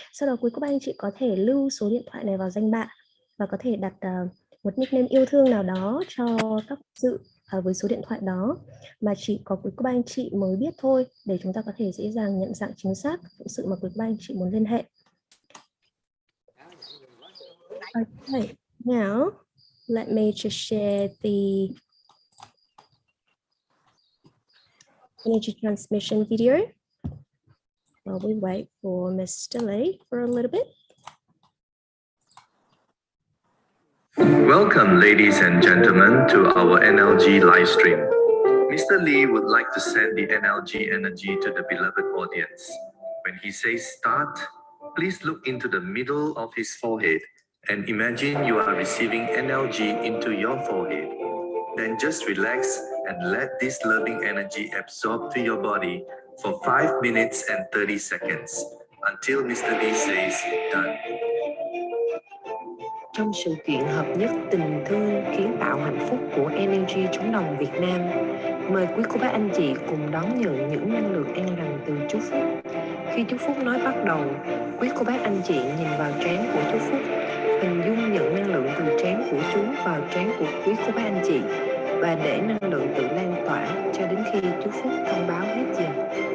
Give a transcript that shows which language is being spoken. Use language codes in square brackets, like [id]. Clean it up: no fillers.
[vi] Sau đó quý cô bác anh chị có thể lưu số điện thoại này vào danh bạ và có thể đặt một nickname yêu thương nào đó cho các dự với số điện thoại đó mà chỉ có quý cô bác anh chị mới biết thôi, để chúng ta có thể dễ dàng nhận dạng chính xác sự mà quý cô bác anh chị muốn liên hệ. [en] Okay, now let me just share the energy transmission video while we wait for Mr. Lee for a little bit. Welcome, ladies and gentlemen, to our NLG live stream. Mr. Lee would like to send the NLG energy to the beloved audience. When he says start, please look into the middle of his forehead and imagine you are receiving NLG into your forehead. Then just relax and let this loving energy absorb to your body for 5 minutes and 30 seconds until Mr. Lee says done. [vi] Trong sự kiện hợp nhất tình thương kiến tạo hạnh phúc của Energy Trống Đồng Việt Nam, mời quý cô bác anh chị cùng đón nhận những năng lượng an lành từ chú Phúc. Khi chú Phúc nói bắt đầu, quý cô bác anh chị nhìn vào trán của chú Phúc, hình dung nhận năng lượng từ trán của chú vào trán của quý cô bác anh chị và để năng lượng tự lan tỏa cho đến khi chú Phúc thông báo hết giờ.